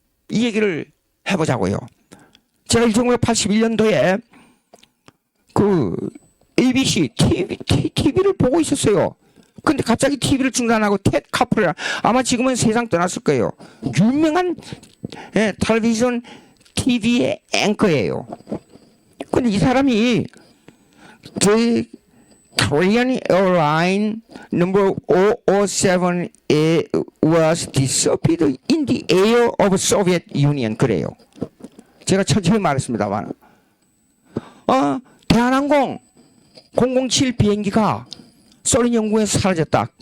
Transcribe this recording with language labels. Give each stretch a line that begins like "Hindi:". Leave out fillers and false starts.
Korean: 이 얘기를 해보자고요. 제가 1981년도에 그 ABC TV를 보고 있었어요. 근데 갑자기 TV를 중단하고 텟 카프레, 아마 지금은 세상 떠났을 거예요. 유명한 텔레비전 TV의 앵커예요. 근데 이 사람이
English: The Korean Airline number 007 was disappeared in the air of Soviet Union.
Korean: 그래요. 제가 천천히 말했습니다만, 대한항공 007 비행기가 소련 영국에서 사라졌다.